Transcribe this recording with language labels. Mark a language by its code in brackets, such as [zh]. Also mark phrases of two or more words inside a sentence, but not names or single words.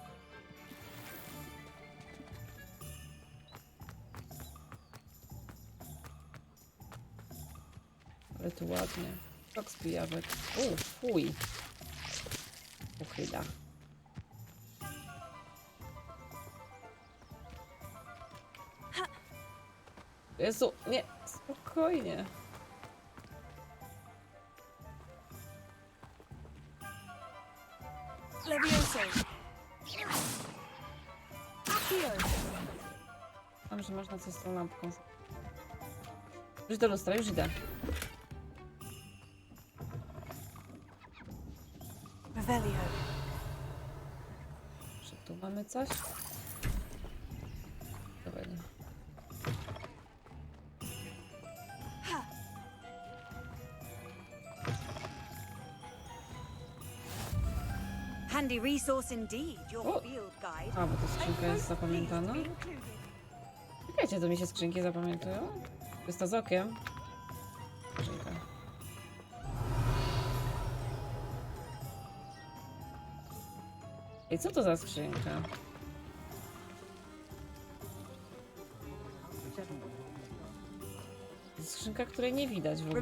[pl] Ale tu ładnie. Sok z pijawek. Fuj. Uchyla. Jezu, nie, spokojnie. Levioso. Accio. Tam, że można coś z tą lampką. Już do lustra, już idę. Revelio. Czy tu mamy coś? Dobra, nie. [en] Handy resource indeed, your O! field guide. A, [pl] bo to skrzynka jest zapamiętana. Czekajcie, to mi się skrzynki zapamiętują? To jest to z okiem. Skrzynka. Ej, co to za skrzynka? To jest skrzynka, której nie widać w ogóle.